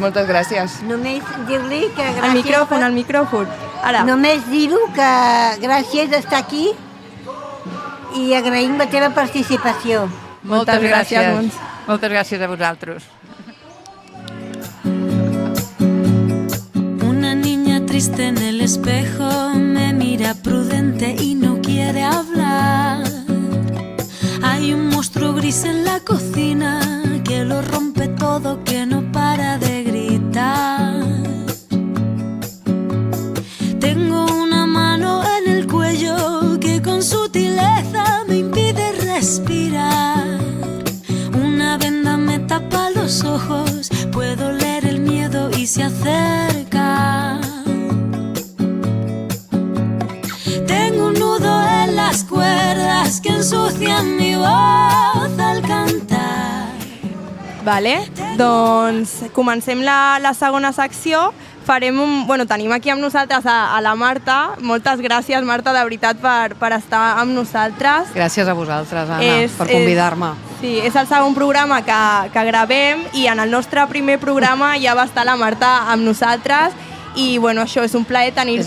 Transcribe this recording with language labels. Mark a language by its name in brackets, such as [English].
[Catalan] Moltes gràcies. només dir-li que gràcies... Al micròfon, al micròfon. Ara. Només dir-ho que gràcies d'estar aquí i agraïm la teva participació. Moltes gràcies, Montse. Moltes gràcies a vosaltres. [Spanish] Una niña triste en el espejo me mira prudente y no quiere hablar. Hay un monstruo gris en la cocina que lo rompe todo, que no para de gritar. Tengo una mano en el cuello que con sutileza me impide respirar. Una venda me tapa los ojos, puedo leer el miedo y se acerca. Tengo un nudo en las cuerdas que ensucian mi voz al cantar. [Catalan] Vale, doncs comencem la segona secció. Tenim aquí amb nosaltres a la Marta. Moltes gràcies, Marta, de veritat, per estar amb nosaltres. Gràcies a vosaltres, Anna, per convidar-me. Sí, és el segon programa que gravem i en el nostre primer programa ja va estar la Marta amb nosaltres i això és un plaer tenir-te...